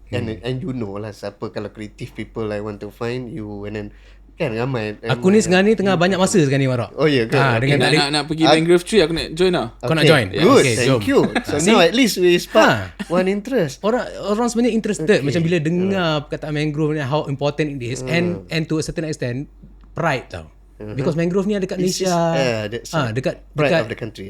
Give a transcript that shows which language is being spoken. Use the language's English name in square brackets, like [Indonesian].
[English] And you know lah [Malay] siapa kalau [English] creative people I want to find you, and then [Malay] kan ramai. Aku ni sekarang ni tengah banyak masa sekarang ni Marah. Oh ya ke? Nak pergi mangrove tree, aku nak join lah. Kau nak join? [English] Good, Okay, thank you. So now at least we spark one interest. [Malay] Orang sebenarnya interested macam bila dengar perkataan mangrove ni, [English] how important it is, and to a certain extent pride tau. [Malay] Because mangrove ni ada dekat Malaysia. Dekat [English] pride of the country.